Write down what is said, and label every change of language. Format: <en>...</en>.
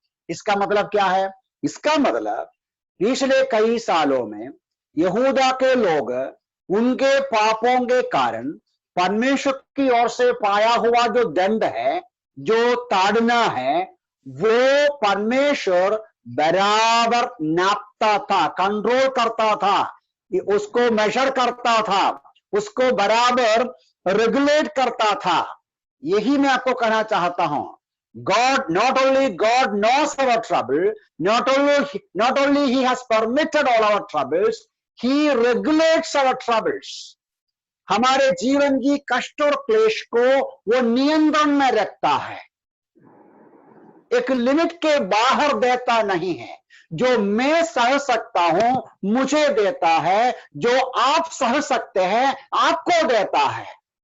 <hi>इसका मतलब क्या है? इसका मतलब पिछले कई सालों में यहूदा के लोग उनके पापों के कारण परमेश्वर की ओर से पाया हुआ जो दंड है, जो ताड़ना है, वो परमेश्वर बराबर नापता था, कंट्रोल करता था, उसको मेजर करता था, उसको बराबर रेगुलेट करता था। यही मैं आपको कहना चाहता हूं।</hi> <en>God, not only God knows our trouble, not only He has permitted all our troubles, He regulates our troubles.</en> <hi>हमारे जीवन की कष्ट और क्लेश को वो नियंत्रण में रखता है, एक लिमिट के बाहर देता नहीं है। जो मैं सह सकता हूं मुझे देता है, जो आप सह सकते हैं आपको देता है।</hi>